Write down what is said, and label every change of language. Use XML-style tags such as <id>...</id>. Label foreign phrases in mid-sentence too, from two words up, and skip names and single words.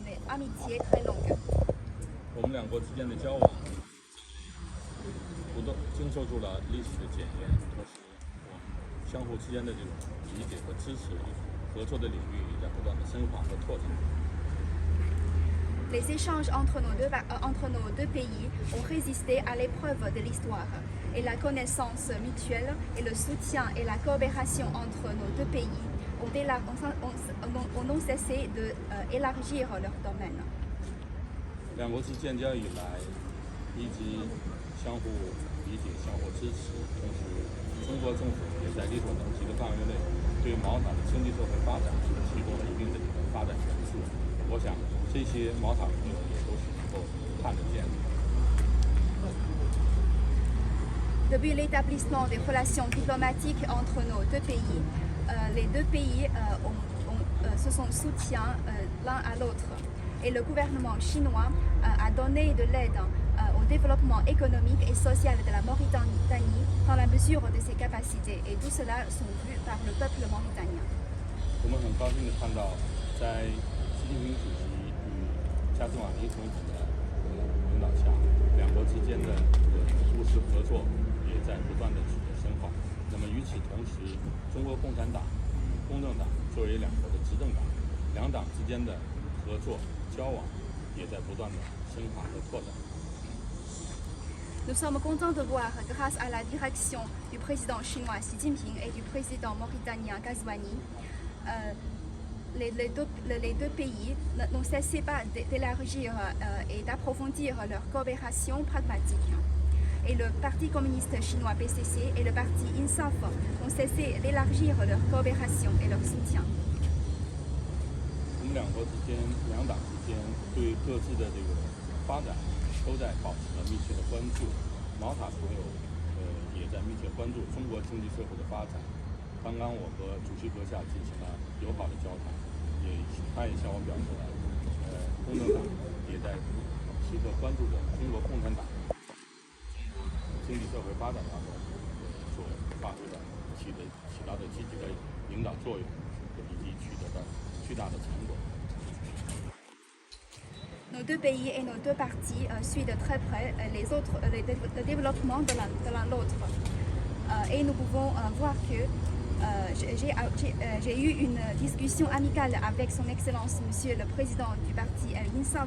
<fr>amitié très longue.</fr> <zh>我们两国之间的交往不断经受住了历史的检验，同时我们相互之间的这种理解和支持、合作的领域也在不断的深化和拓展。</zh> <fr>Les échanges entre nos deux pays ont résisté à l'épreuve de l'histoire et la connaissance mutuelle et le soutien et la coopération entre nos deux pays ont non cessé d'élargir leur domaine.</fr> <zh>两国自建交以来，一直相互理解、相互支持，同时中国政府也在力所能及的范围内，对毛塔的经济社会发展提供了一定的这个发展援助。我想，这些毛塔朋友也都是能够看得见的。</zh> <fr>Depuis l'établissement des relations diplomatiques entre nos deux pays, les deux pays se sont soutiens l'un à l'autre. Et le gouvernement chinois a donné de l'aide au développement économique et social de la Mauritanie dans la mesure de ses capacités. Et tout cela sont vus par le peuple mauritanien.</fr> <zh>我们很高兴地看到，在习近平主席与加兹瓦尼总统的领导下，两国之间的务实合作也在不断的取得深化。那么与此同时，中国共产党与公正党作为两国的执政党，两党之间的合作交往也在不断的深化和拓展。</zh> <fr>Nous sommes contents de voir, grâce à la direction du président chinois Xi Jinping et du président mauritanien Ghazouani, les deux pays n'ont cessé pas d'élargir et d'approfondir leur coopération pragmatique. Et le Parti communiste chinois PCC et le Parti INSAF n'ont cessé d'élargir leur coopération et leur soutien.</fr> <zh>我们两国之间、两党之间对各自的这个发展都在保持着密切的关注。毛塔朋友也在密切关注中国经济社会的发展。刚刚我和主席阁下进行了友好的交谈，他也向我表示了，公正党也在时刻关注着中国共产党经济社会发展当中所发挥的起到的积极的领导作用，以及取得的巨大的成果。</zh> <fr>Nos deux pays et nos deux partis suivent de très près le développement de l'un l'autre. Et nous pouvons voir que j'ai eu une discussion amicale avec son Excellence, Monsieur le Président du parti INSAF.</fr>